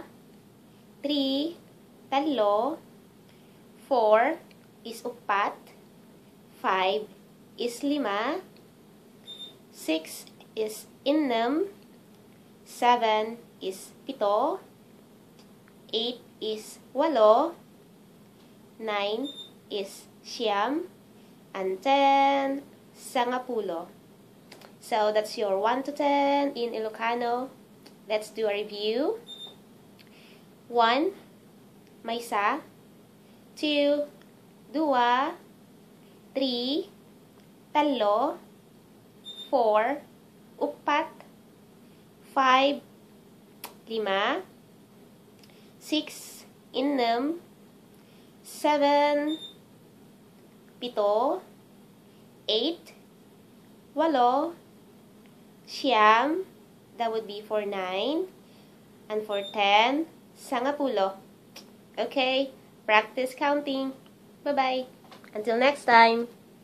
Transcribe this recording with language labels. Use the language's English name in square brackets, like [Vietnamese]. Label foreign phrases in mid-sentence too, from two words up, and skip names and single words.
[English] 3, tallo, 4 is uppat, 5 is lima, 6 is innem, 7 is pito, 8 is walo, 9 is siam, and 10, sangapulo. So that's your 1 to 10 in Ilocano. Let's do a review. 1, maysa. 2, dua. 3, tallo. 4, uppat. 5, lima. 6, innem. 7, pito. 8, walo. Siam, that would be for 9. And for 10, sangapulo. Okay, practice counting. Bye-bye. Until next time.